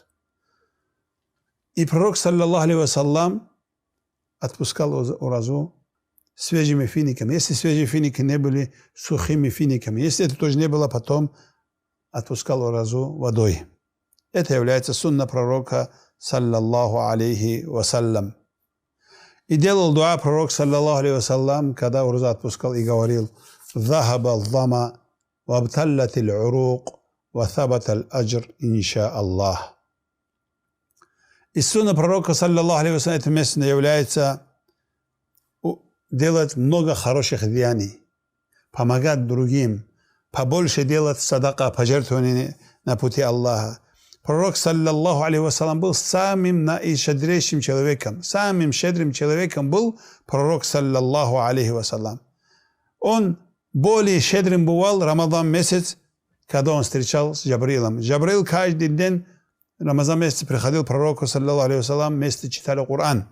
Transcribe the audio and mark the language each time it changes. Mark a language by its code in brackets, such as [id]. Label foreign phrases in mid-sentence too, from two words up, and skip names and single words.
[ru] И пророк, [ar] صلى الله عليه وسلم, [ru] отпускал уразу свежими финиками. Если свежие финики не были сухими финиками, если это тоже не было, потом отпускал уразу водой. Это является сунна пророка, [ar] صلى الله عليه وسلم. [ru] И делал дуа пророк, [ar] صلى الله عليه وسلم, [ru] когда уразу отпускал и говорил: [ar] «ذهب الظمأ وابتلت العروق وثبت الأجر إن شاء الله». [ru] И сунна пророка, [ar] صلى الله عليه وسلم, [ru] это место является делать много хороших деяний, помогать другим, побольше делать садака, пожертвования на пути Аллаха. [ar] Пророк, صلى الله عليه وسلم, [ru] был самым наищедрейшим человеком. Самым щедрым человеком был пророк, [ar] صلى الله عليه وسلم. [ru] Он более щедрым бывал Рамадан месяц, когда он встречался с Джабрилом. Джабрил каждый день Рамазан месяц приходил к пророку, [ar] صلى الله عليه وسلم, [ru] вместе читали Коран.